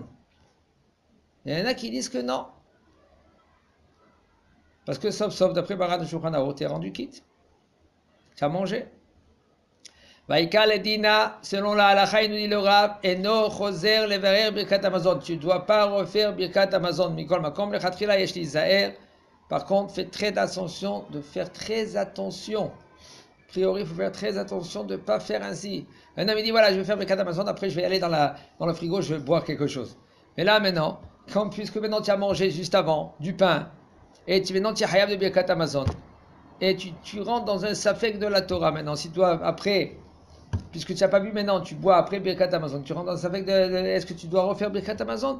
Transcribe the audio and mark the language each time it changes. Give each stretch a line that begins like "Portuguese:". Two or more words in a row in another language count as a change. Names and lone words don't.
French: Il y en a qui disent que non. Parce que sauf d'après Maran HaShulchan Aruch, tu es rendu quitte. Tu as mangé.
Hebrew: ועיקר לדינא,
French: selon la halacha, il nous dit le Rav,
Hebrew: אינו חוזר לברך ברכת המזון.
French: Tu ne dois pas refaire Birkat Hamazon.
Hebrew: מכל מקום לכתחילה יש ליזהר.
French: Par contre, fais très attention de faire très attention. A priori, il faut faire très attention de ne pas faire ainsi. Un homme dit, voilà, je vais faire Birkat Hamazon, après je vais aller dans le frigo, je vais boire quelque chose. Mais là, maintenant, puisque maintenant tu as mangé juste avant du pain, et maintenant tu es hayab de Birkat Hamazon, et tu rentres dans un safek de la Torah maintenant, si toi, après, puisque tu n'as pas bu maintenant, tu bois après Birkat Hamazon, tu rentres dans un safek est-ce que tu dois refaire Birkat Hamazon?